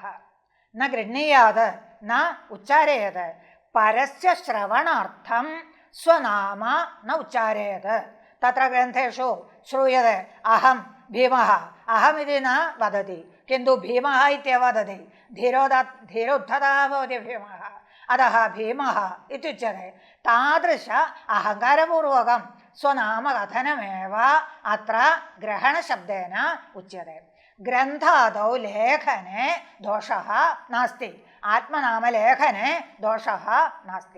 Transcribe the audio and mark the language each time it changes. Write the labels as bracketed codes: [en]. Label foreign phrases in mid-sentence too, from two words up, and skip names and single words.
[sa] ന ഗൃഹ്ണീയാത് ന ഉച്ചാരയേത് പരസ്യ ശ്രവണാർത്ഥം സ്വനാമ ന ഉച്ചാരയേത്. തത്ര ഗ്രന്ഥേഷു ശ്രൂയത്തെ അഹം ഭീമഃ അഹമിതി ന വദതി കിന്തു ഭീമഃ ഇത്യവ വദതി. ധീരോദ്ധതः ഭവതി ഭീമः अतः भीमः इत्युच्यते. तादृश अहङ्कारपूर्वकं स्वनामकथनमेव अत्र ग्रहणशब्देन उच्यते. ग्रन्थादौ लेखने दोषः नास्ति, आत्मनामलेखने दोषः नास्ति.